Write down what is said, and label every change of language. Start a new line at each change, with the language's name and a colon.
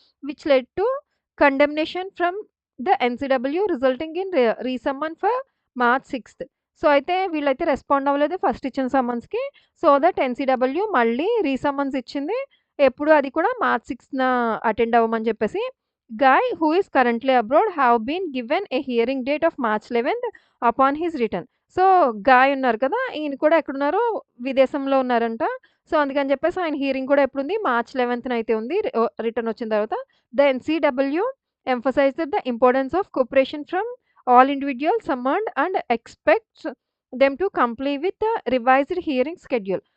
English: Which led to condemnation from the NCW resulting in రీసమ్మన్ for March 6థ్.
Telugu: So, అయితే వీళ్ళైతే respond అవ్వలేదు first ఇచ్చిన సమ్మన్స్‌కి. So that NCW మళ్ళీ రీసమ్మన్స్ ఇచ్చింది. ఎప్పుడు అది కూడా మార్చ్ 6థ్‌న అటెండ్ అవ్వమని చెప్పేసి.
English: Guy, who is currently abroad, have been given a hearing date of March 11th upon his return.
Telugu: So, guy ఉన్నారు కదా! ఈయన కూడా ఎక్కడున్నారు? విదేశంలో ఉన్నారంట. సో, అందుకని చెప్పేసి ఆయన హియరింగ్ కూడా ఎప్పుడుంది? మార్చ్ 11థ్‌న అయితే ఉంది. రిటర్న్ వచ్చిన తర్వాత.
English: The NCW emphasised the importance of cooperation from all individuals summoned and expects them to comply with the revised hearing schedule.